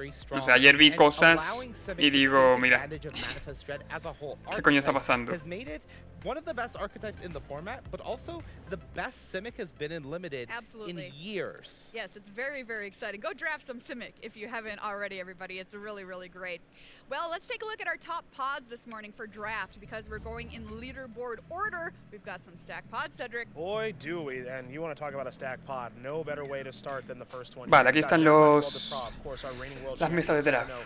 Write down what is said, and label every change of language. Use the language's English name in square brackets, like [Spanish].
[Spanish] O sea, ayer vi cosas y digo, mira, ¿qué coño está pasando? [English] One of the best archetypes in the format, but also the best Simic has been in Limited in years. Yes, it's very, very exciting. Go draft some Simic if you haven't already, everybody. It's really, really great. Well, let's take a look at our top pods this morning for draft because we're going in leaderboard order. We've got some stack pods, Cedric. Boy, do we. And you want to talk about a stack pod. No better way to start than the first one. [Spanish] Vale, aquí están las mesas de draft.